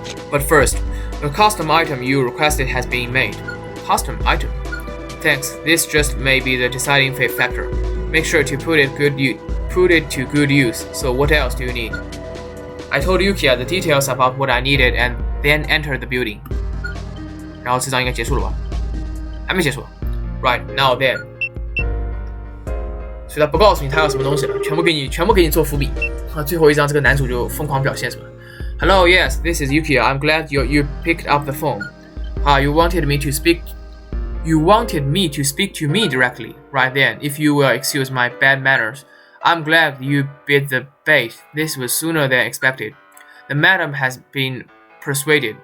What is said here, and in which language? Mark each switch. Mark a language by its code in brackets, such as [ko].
[en] But first, the custom item you requested has been made. Custom item? Thanks. This just may be the deciding factor. Make sure to put it to good use. So what else do you need? I told Yukiya the details about what I needed and then entered the building. [zh] 然后这章应该结束了吧？还没结束。 [en] Right, now then. [zh] 所以他不告诉你他要什么东西了，全部给你做伏笔。最后一章这个男主就疯狂表现什么 ？ [en] Hello, yes, this is Yukiya. I'm glad you picked up the phone. You wanted me to speak to me directly, right then. If you will excuse my bad manners, I'm glad you bit the bait. This was sooner than expected. The madam has been persuaded.